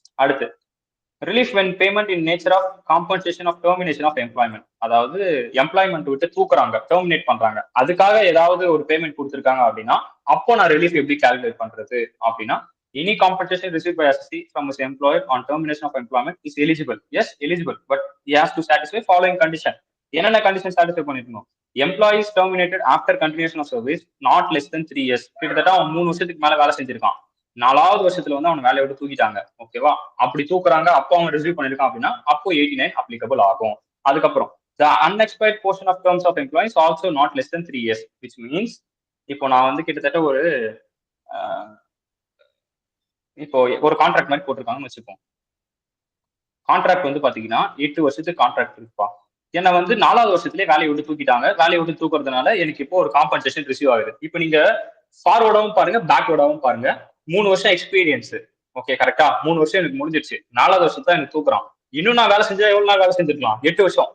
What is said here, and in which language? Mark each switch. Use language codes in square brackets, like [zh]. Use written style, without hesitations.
[en] அடுத்து relief when payment in nature of compensation of termination of employment. [ta] அதாவது employment விட்டு தூக்குறாங்க, டெர்மினேட் பண்றாங்க, அதுக்காக ஏதாவது ஒரு பேமெண்ட் கொடுத்துருக்காங்க அப்படின்னா அப்போ நான் ரிலீஃப் எப்படி கால்குலேட் பண்றது அப்படின்னா, [en] Any compensation receive by SSC from his employer on termination of employment is eligible. Yes, eligible, but he has to satisfy following condition. [ta] என்னென்ன கண்டிஷன் சாட்டிஸ்ஃபை பண்ணிருக்கணும்? [en] Employees terminated after continuation of service not less than 3 years. [ta] கிட்டத்தட்ட அவன் 3 வருஷத்துக்கு மேல வேலை செஞ்சிருக்கான், 4வது வருஷத்துல வந்து அவன் வேலையை விட்டு தூக்கிட்டாங்க, ஓகேவா? அப்படி தூக்குறாங்க, அப்போ அவன் ரிசீவ் பண்ணிருக்கான் அப்படின்னா அப்போ 89 அப்ளிகபிள் ஆகும். அதுக்கப்புறம் [en] the unexpired portion of terms of employees also not less than 3 years, [ta] which means இப்போ நான் வந்து கிட்டத்தட்ட ஒரு இப்போ ஒரு கான்ட்ராக்ட் மாதிரி போட்டிருக்காங்கன்னு வச்சுப்போம். கான்ட்ராக்ட் வந்து பாத்தீங்கன்னா 8 வருஷத்துக்கு கான்ட்ராக்ட் இருக்குப்பா. என்ன வந்து 4வது வருஷத்துலேயே வேலையை விட்டு தூக்கிட்டாங்க, வேலையை விட்டு தூக்குறதுனால எனக்கு இப்போ ஒரு காம்பன்சேஷன் ரிசீவ் ஆகுது. இப்போ நீங்க ஃபார்வர்டாவும் பாருங்க, பேக்வர்டாவும் பாருங்க. 3 வருஷம் எக்ஸ்பீரியன்ஸ், ஓகே கரெக்டா? 3 வருஷம் எனக்கு முடிஞ்சிருச்சு, 4வது வருஷம் தான் எனக்கு தூக்குறான். இன்னும் நான் வேலை செஞ்சா எவ்வளவு நாள் வேலை செஞ்சிருக்கலாம்? 8 வருஷம்.